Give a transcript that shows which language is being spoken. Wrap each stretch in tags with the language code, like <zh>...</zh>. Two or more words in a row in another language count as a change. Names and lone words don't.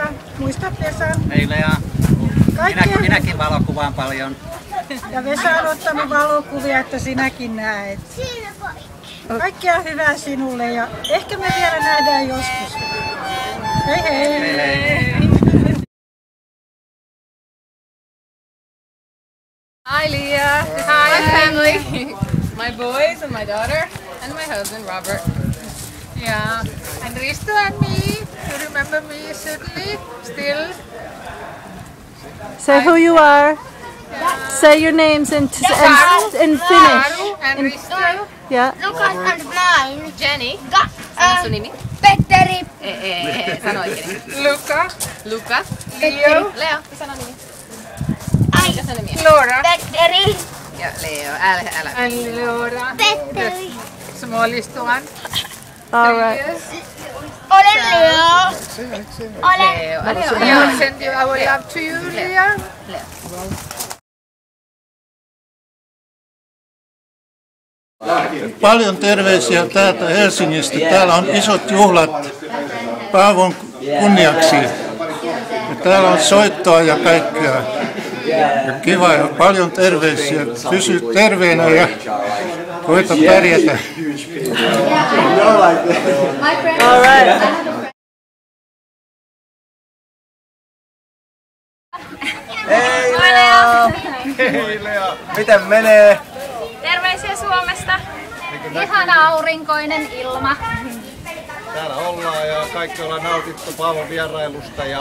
<fi>Muistat Vesan? Hei Lea, minäkin valokuvaan paljon. Ja Vesa on ottanut valokuvia, että sinäkin näet. Kaikkea hyvää sinulle ja ehkä me vielä nähdään joskus. Hei hei!</fi> <en>Hi Leah. Hi my family. My boys and my daughter and my husband Robert. Yeah. And Risto and me. You remember me certainly still. Say who you are. Yeah. Say your names in Finnish. And Risto. Yeah. Lukas and mine. Jenny.</en> <fi>Sano sun nimi? Petteri. Sano oikein. Luka. Leo. Leo. Sano nimi. Ai. Mikä sano nimi? Laura. Petteri. Ja Leo. Älä.</fi> <en>And Laura. Petteri. Smallest one. All right.</en> <fi>Olen Leo. Olen. Leo.</fi> <en>Send you our love to you, Leah.</en> <fi>Paljon terveisiä täältä Helsingistä. Täällä on isot juhlat Paavon kunniaksi. Ja täällä on soittoa ja kaikkea. Ja kiva ja paljon terveisiä. Pysy terveenä ja koita pärjätä.</fi> <en>All right.</en> <fi>Hei Lea! Hei Lea! Miten menee? Terveisiä Suomesta. Ihana aurinkoinen ilma. Täällä ollaan ja kaikki ollaan nautittu Paavon vierailusta ja</fi>